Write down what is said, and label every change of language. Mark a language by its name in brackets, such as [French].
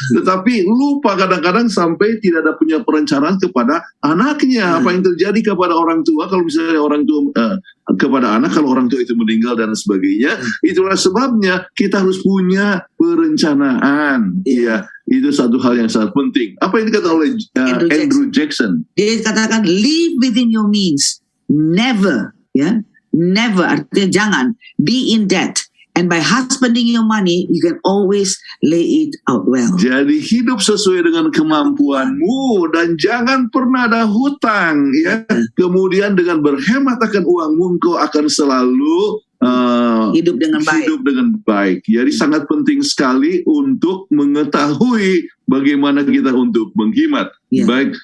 [Indonesian] Tetapi lupa kadang-kadang sampai tidak ada punya perencanaan kepada anaknya. Apa yang terjadi kepada orang tua kalau misalnya orang tua kepada anak kalau orang tua itu meninggal dan sebagainya. Itulah sebabnya kita harus punya perencanaan. Ya, itu satu hal yang sangat penting. Apa yang dikatakan oleh Andrew Jackson? Dia katakan [English] live within your means. Never, ya, never [Indonesian] artinya jangan [English] be in debt. And by husbanding your money, you can always lay it out well. [Indonesian] Jadi hidup sesuai dengan kemampuanmu dan jangan pernah ada hutang, ya. Kemudian dengan berhemat akan uangmu, engkau akan selalu hidup dengan baik. Jadi sangat penting sekali untuk mengetahui bagaimana kita untuk menghemat. Baik.